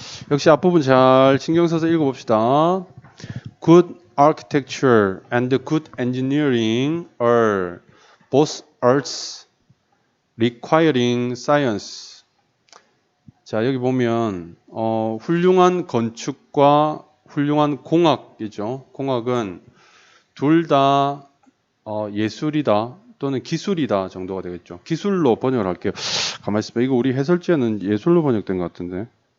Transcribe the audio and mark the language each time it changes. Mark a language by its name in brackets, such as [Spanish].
[Korean] 역시 앞부분 잘 신경 써서 읽어봅시다. [English] Good architecture and good engineering are both arts requiring science. [Korean] 자, 여기 보면 훌륭한 건축과 훌륭한 공학이죠. 공학은 둘 다 예술이다 또는 기술이다 정도가 되겠죠. 기술로 번역을 할게요. 가만히 있어봐. 이거 우리 해설지에는 예술로 번역된 것 같은데.